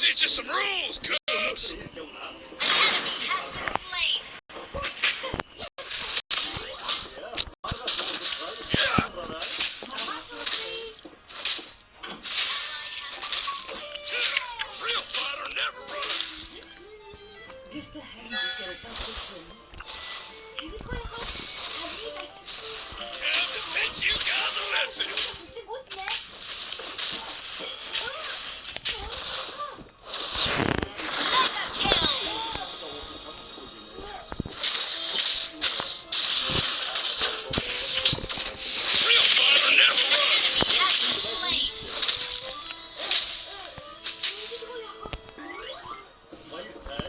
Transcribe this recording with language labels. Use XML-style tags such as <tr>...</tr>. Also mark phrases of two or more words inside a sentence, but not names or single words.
<en>some rules, Cubs. A real fighter never runs.</en> <mn>Гэртээ харин битээр тасчихсан.</mn> <en>Time to teach you guys a lesson. Real fighter never runs.</en> <mn>Баяртай.</mn>